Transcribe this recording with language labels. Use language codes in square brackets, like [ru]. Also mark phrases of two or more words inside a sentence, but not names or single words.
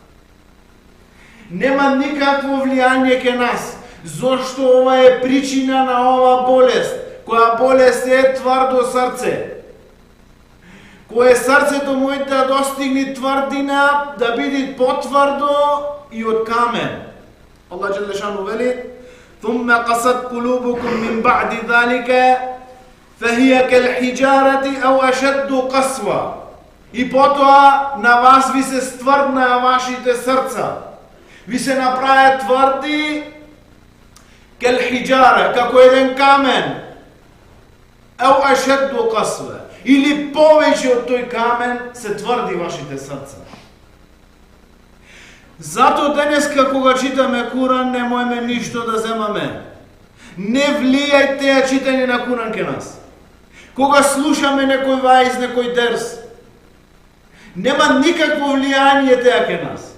[mk] Нема никакво влијање ке нас, зошто ова е причина на ова болест, која болест е тврдо срце. Кое срцето мојте да достигне тврдина, да биде потврдо и од камен. [ar] الله جل شأنه [mk] вели: [ar] "ثم قست قلوبكم من بعد ذلك فهي كالحجارة أو أشد قسوة." [mk] И потоа на вас ви се стврдна вашите срца. Ви се направи тврди кал-хиджара, како еден камен. [ar] أو أشد قسوة. [mk] Или повеќе од тој камен се тврди вашите срца. Зато денеска кога читаме Куран не можеме ништо да земаме. Не влијај теа читање на Куран ке нас. Кога слушаме некој ваиз, некој дерс, нема никакво влијање теа ке нас.